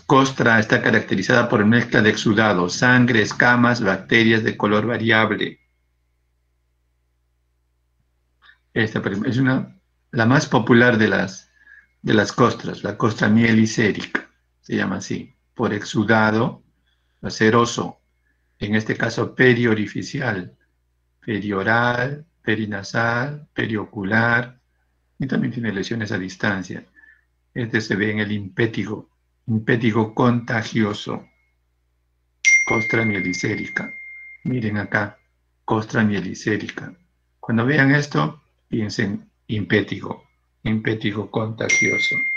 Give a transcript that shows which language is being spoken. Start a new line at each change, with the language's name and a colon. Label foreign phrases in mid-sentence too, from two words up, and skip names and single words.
Spanish: Costra está caracterizada por mezcla de exudado, sangre, escamas, bacterias de color variable. Esta es la más popular de las costras, la costra mielicérica, se llama así, por exudado ceroso, en este caso periorificial, perioral, perinasal, periocular, y también tiene lesiones a distancia. Este se ve en el impétigo contagioso, costra mielicérica. Miren acá, costra mielicérica. Cuando vean esto, piensen impétigo contagioso.